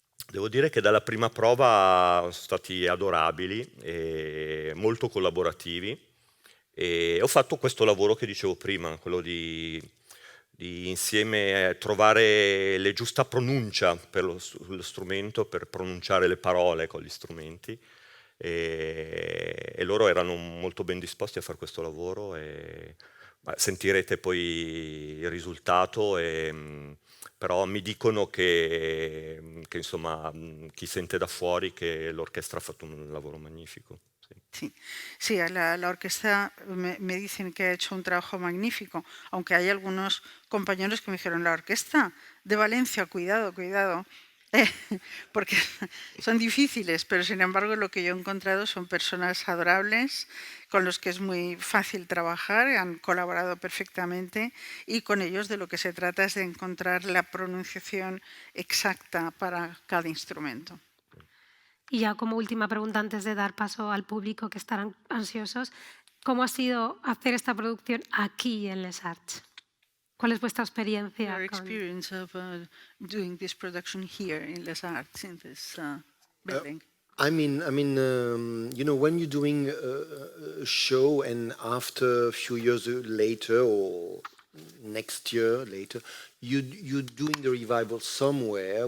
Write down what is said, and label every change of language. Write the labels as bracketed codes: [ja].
[it] Devo dire che dalla prima prova sono stati adorabili e molto collaborativi, e ho fatto questo lavoro che dicevo prima, quello di insieme trovare la giusta pronuncia per lo strumento, per pronunciare le parole con gli strumenti, e loro erano molto ben disposti a fare questo lavoro, e sentirete poi il risultato, però mi dicono che insomma chi sente da fuori che l'orchestra ha fatto un lavoro magnifico. [es] Sí, sí, la orquesta me dicen que ha hecho un trabajo magnífico, aunque hay algunos compañeros que me dijeron, la orquesta de Valencia, cuidado, cuidado, porque son difíciles, pero sin embargo lo que yo he encontrado son personas adorables, con los que es muy fácil trabajar, han colaborado perfectamente, y con ellos de lo que se trata es de encontrar la pronunciación exacta para cada instrumento. Y ya como última pregunta, antes de dar paso al público que estarán ansiosos, ¿cómo ha sido hacer esta producción aquí en Les Arts? ¿Cuál es vuestra experiencia? [en] Your experience of doing this production here in Les Arts, in this building. I mean, you know, when you're doing a show and after a few years later or next year later, you're doing the revival somewhere.